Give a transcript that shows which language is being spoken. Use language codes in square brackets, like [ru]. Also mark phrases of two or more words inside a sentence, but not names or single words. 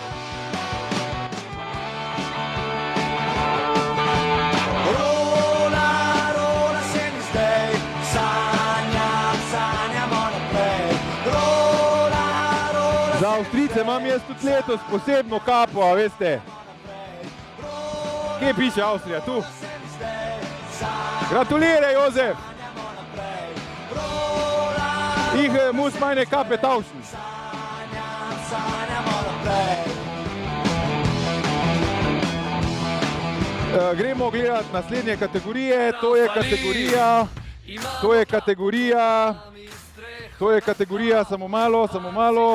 [sl] Za Avstrijce imam jaz tudi letos posebno kapo, a veste. Kje piše Avstrija? Tu. Gratuliere, Jozef. [de] Ich muss meine Kappe tauschen. [sl] Gremo gledati naslednje kategorije, to je kategorija, samo malo.